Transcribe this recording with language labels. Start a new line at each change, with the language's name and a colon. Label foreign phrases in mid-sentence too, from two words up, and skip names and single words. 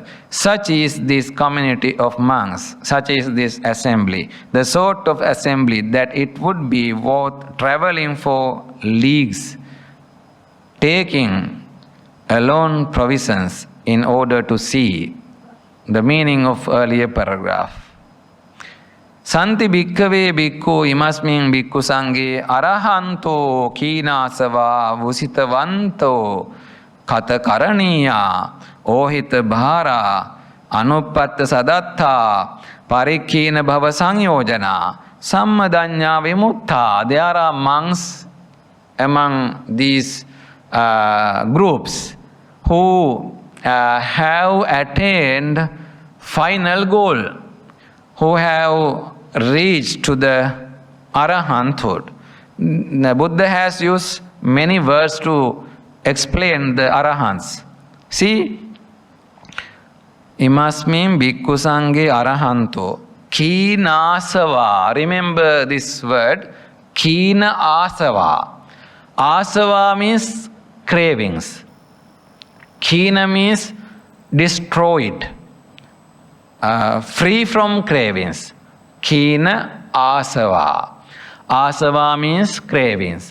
English: Such is this community of monks, such is this assembly, the sort of assembly that it would be worth traveling for leagues, taking alone provisions in order to see. The meaning of earlier paragraph.
Pali: Santi bhikkhave bhikkhu imasmin bhikkhu sanghe arahanto kinasava vusitavanto kata karaniya ohita bhara anupatta sadatta parikkena bhava sangyojana sammadanya vimutta.
English: There are monks among these groups who have attained final goal, who have reached to the arahanthood. The Buddha has used many words to explain the arahants. See,
Pali: imasmin bhikkhu sanghe arahanto kinasava.
English: Remember this word,
Pali: kina asava.
English: Asava means cravings. Kina means destroyed, free from cravings.
Pali: Kina asava.
English: Asava means cravings.